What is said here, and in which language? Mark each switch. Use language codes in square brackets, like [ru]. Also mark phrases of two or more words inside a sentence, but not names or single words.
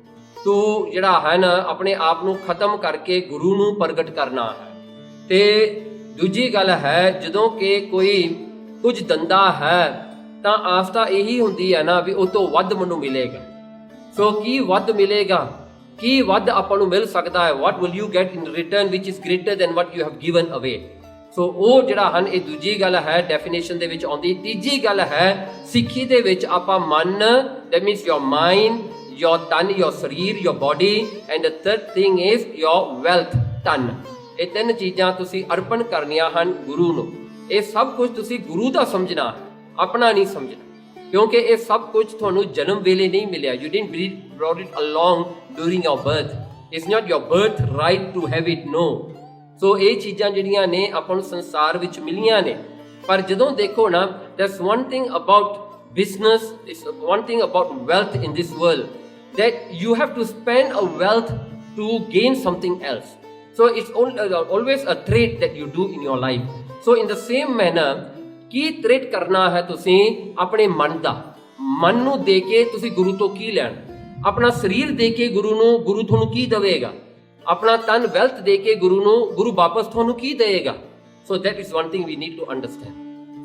[pa] ਤੂੰ ਜਿਹੜਾ ਹੈ ਨਾ ਆਪਣੇ ਆਪ ਨੂੰ ਖਤਮ ਕਰਕੇ ਗੁਰੂ ਨੂੰ ਪ੍ਰਗਟ ਕਰਨਾ ਹੈ। ਤੇ ਦੂਜੀ ਗੱਲ ਹੈ, ਜਦੋਂ ਕਿ ਕੋਈ ਕੁਝ ਦਿੰਦਾ ਹੈ ਤਾਂ ਆਸ ਤਾਂ ਇਹੀ ਹੁੰਦੀ ਹੈ ਨਾ ਵੀ ਉਹ ਤੋਂ ਵੱਧ ਮੈਨੂੰ ਮਿਲੇਗਾ। ਸੋ ਕੀ ਵੱਧ ਮਿਲੇਗਾ, ਕੀ ਵੱਧ ਆਪਾਂ ਨੂੰ ਮਿਲ ਸਕਦਾ ਹੈ, [en] what will you get in return which is greater than what you have given away। [pa] ਸੋ ਉਹ ਜਿਹੜਾ ਹਨ, ਇਹ ਦੂਜੀ ਗੱਲ ਹੈ ਡੈਫੀਨੇਸ਼ਨ ਦੇ ਵਿੱਚ ਆਉਂਦੀ। ਤੀਜੀ ਗੱਲ ਹੈ ਸਿੱਖੀ ਦੇ ਵਿੱਚ ਆਪਾਂ ਮਨ, [en] that means your mind, your ਤਨ, your ਸਰੀਰ, your body, and the third thing is your wealth, [pa] ਧਨ। ਇਹ ਤਿੰਨ ਚੀਜ਼ਾਂ ਤੁਸੀਂ ਅਰਪਣ ਕਰਨੀਆਂ ਹਨ ਗੁਰੂ ਨੂੰ। ਇਹ ਸਭ ਕੁਝ ਤੁਸੀਂ ਗੁਰੂ ਦਾ ਸਮਝਣਾ ਹੈ, ਆਪਣਾ ਨਹੀਂ ਸਮਝਣਾ, ਕਿਉਂਕਿ ਇਹ ਸਭ ਕੁਝ ਤੁਹਾਨੂੰ ਜਨਮ ਵੇਲੇ ਨਹੀਂ ਮਿਲਿਆ। [en] You didn't brought it along during your birth. It's not your birth right to have it, no। [pa] ਸੋ ਇਹ ਚੀਜ਼ਾਂ ਜਿਹੜੀਆਂ ਨੇ ਆਪਾਂ ਨੂੰ ਸੰਸਾਰ ਵਿੱਚ ਮਿਲੀਆਂ ਨੇ। ਪਰ ਜਦੋਂ ਦੇਖੋ ਨਾ, [en] there's one thing about business, it's one thing about wealth in this world, that you have to spend a wealth to gain something else. So it's always a trade that you do in your life. So in the same manner, [pa] ਕੀ ਟ੍ਰੇਡ ਕਰਨਾ ਹੈ ਤੁਸੀਂ ਆਪਣੇ ਮਨ ਦਾ, ਮਨ ਨੂੰ ਦੇ ਕੇ ਤੁਸੀਂ ਗੁਰੂ ਤੋਂ ਕੀ ਲੈਣਾ, ਆਪਣਾ ਸਰੀਰ ਦੇ ਕੇ ਗੁਰੂ ਨੂੰ, ਗੁਰੂ ਤੁਹਾਨੂੰ ਕੀ ਦੇਵੇਗਾ, ਆਪਣਾ ਤਨ ਵੈਲਥ ਦੇ ਕੇ ਗੁਰੂ ਨੂੰ, ਗੁਰੂ ਵਾਪਸ ਤੁਹਾਨੂੰ ਕੀ ਦੇਵੇਗਾ। [en] So that is one thing we need to understand.